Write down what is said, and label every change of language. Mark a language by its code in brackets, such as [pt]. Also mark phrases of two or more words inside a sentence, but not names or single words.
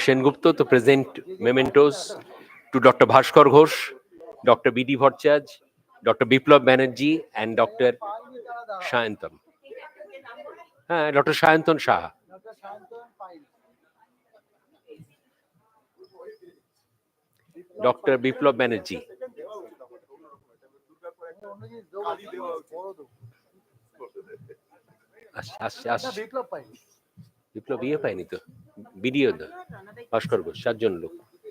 [en] Sengupta to present mementos to Dr. Bhaskar Ghosh, Dr. B.D. Bhattacharya, Dr. Biplab Banerjee, and Dr. Shayantan. Dr. Shayantan Saha. Dr. Biplab Banerjee. [bn] বিপ্লব ইয়ে পায়নি তো, ভিডিও তো ভাস্কর ঘোষ, 7 জন লোক।